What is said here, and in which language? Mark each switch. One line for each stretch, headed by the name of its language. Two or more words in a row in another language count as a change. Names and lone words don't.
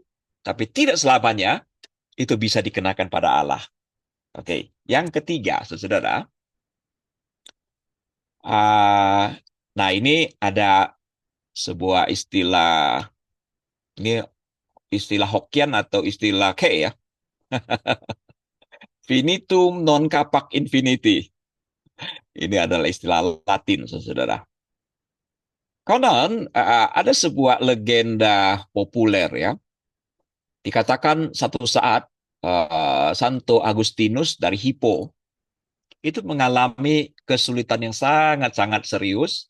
Indonesian: Tapi tidak selamanya itu bisa dikenakan pada Allah. Oke, yang ketiga, saudara. Nah, ini ada sebuah istilah, ini istilah Hokian atau istilah K ya.
Latin: Finitum non capac infinity.
Indonesian: Ini adalah istilah Latin, saudara. Konon ada sebuah legenda populer ya. Dikatakan satu saat Santo Agustinus dari Hippo itu mengalami kesulitan yang sangat-sangat serius.